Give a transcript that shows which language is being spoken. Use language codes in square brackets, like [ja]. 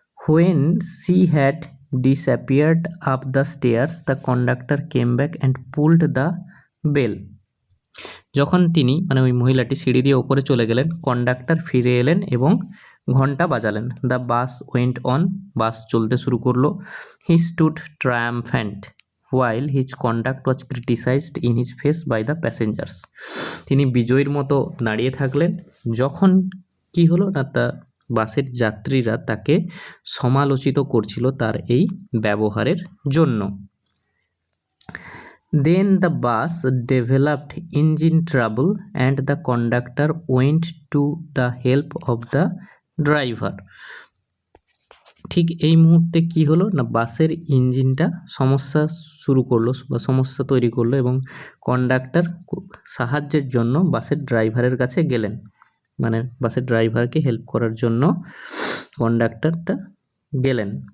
[en] When she had disappeared up the stairs, the conductor came back and pulled the bell. [bn] যখন তিনি মানে ওই মহিলাটি সিঁড়ি দিয়ে ওপরে চলে গেলেন, কন্ডাক্টর ফিরে এলেন এবং ঘন্টা বাজালেন। [en] the bus went on, [bn] বাস চলতে শুরু করলো। [en] He stood triumphant while his conduct was criticized in his face by the passengers. [bn] তিনি বিজয়ীর মতো দাঁড়িয়ে থাকলেন যখন কি হলো না, তা বাসের যাত্রীরা তাকে সমালোচিত করছিল তার এই ব্যবহারের জন্য। [en] Then the bus developed engine trouble and the conductor went to the help of the driver. [bn] ঠিক এই মুহূর্তে কি হলো না, বাসের ইঞ্জিনটা সমস্যা শুরু করলো বা সমস্যা তৈরি করলো এবং কন্ডাক্টর সাহায্যের জন্য বাসের ড্রাইভারের কাছে গেলেন। মানে বাসের ড্রাইভারকে হেল্প করার জন্য কন্ডাক্টরটা গেলেন।